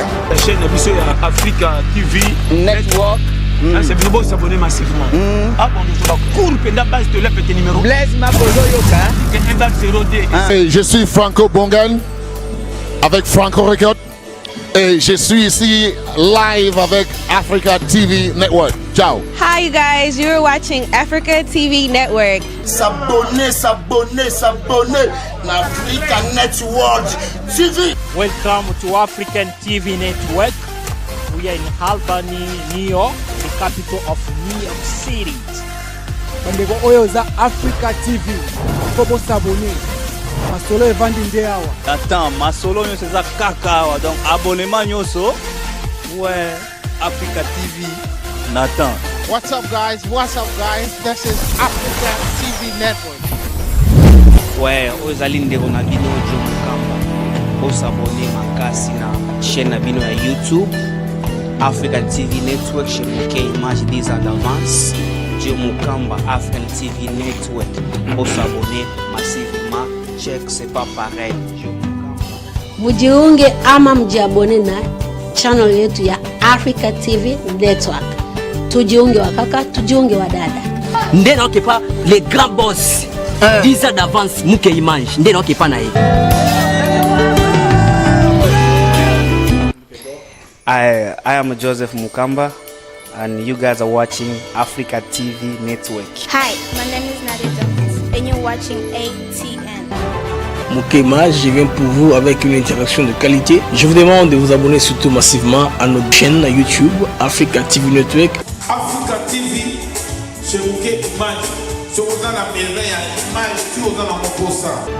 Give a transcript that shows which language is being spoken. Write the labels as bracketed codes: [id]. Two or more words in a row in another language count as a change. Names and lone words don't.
[fr] La chaîne Africa TV Network. C'est bien beau s'abonner massivement. Je suis Franco Bongan avec Franco Record Et je suis ici live avec Africa TV Network. Ciao. [en] Hi you guys, you're watching Africa TV Network. [fr] S'abonner, s'abonner, s'abonner. Africa Network TV. [en] Welcome to African TV Network. We are in Albany, New York, the capital of New York City. [ln] Bandeko oyo za Africa TV. Kobo s'abonner. Masolo evandi nde awa. Attends, masolo nyo [fr] c'est ça [ln] kaka awa. [fr] Donc abonnement nyoso. Ouais, Africa TV. Nathan. [en] What's up guys? What's up guys? This is Africa TV Network. [ln] Ouais, ozali ndeko na bino Joe Mukamba. Bo s'abonner makasi na chaîne na bino ya YouTube. Africa TV Network, [fr] chez Bouquet Image des en avance. Joe Mukamba, African TV Network. Bo s'abonner massivement. Check, c'est pas pareil. [sw] Mujiunge ama mjiabone na channel yetu ya Africa TV Network. Tujiunge wakaka, tujiunge wadada. [ln] Ndena okepa [fr] les grands boss. [ln] 10 [fr] ans d'avance [ln] Bouquet Image. Ndena okepa na ye. [en] I am Joseph Mukamba and you guys are watching Africa TV Network. Hi, my name is Nadia Jones and you're watching ATN. [fr] Bouquet Image, je viens pour vous avec une interaction de qualité. Je vous demande de vous abonner surtout massivement à notre chaîne YouTube Africa TV Network. Africa TV, chez Bouquet Image. Je vous donne la merveille à Image, tu vous donnes mon posa.